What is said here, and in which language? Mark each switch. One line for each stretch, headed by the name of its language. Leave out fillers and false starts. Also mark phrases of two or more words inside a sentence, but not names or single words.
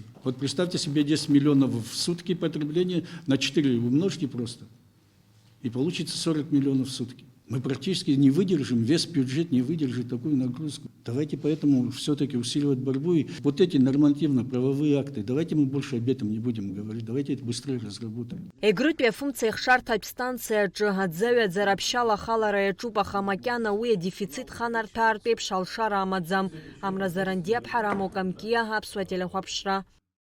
Russian: Вот представьте себе 10 миллионов в сутки потребления, на 4 умножьте просто. И получится 40 миллионов в сутки. Мы практически не выдержим, весь бюджет не выдержит такую нагрузку. Давайте поэтому все-таки усиливать борьбу. И вот эти нормативно-правовые акты, давайте мы больше об этом не будем говорить, давайте это быстрее разработаем.
Abkhazian: Егрытәи афымца ихшарҭатә станциаҿы аӡаҩаӡара аԥшьала ахалара иаҿуп, аха макьана уи адефицит ханарҭәаартә еиԥш алшара амаӡам. Амразаранди Аԥҳара, Моукамкиа, Аԥсуа телехәаԥшра.